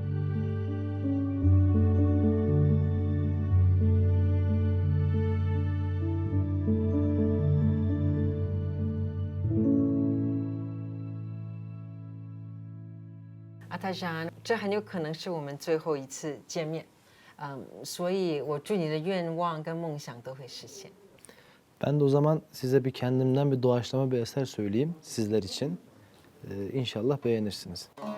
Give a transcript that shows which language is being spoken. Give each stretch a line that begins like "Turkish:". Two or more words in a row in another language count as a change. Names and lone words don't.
Chinese: 阿泰山，这很有可能是我们最后一次见面，所以我祝你的愿望跟梦想都会实现。
Turkish: Ben de o zaman size bir kendimden bir doğaçlama bir eser söyleyeyim sizler için. İnşallah beğenirsiniz.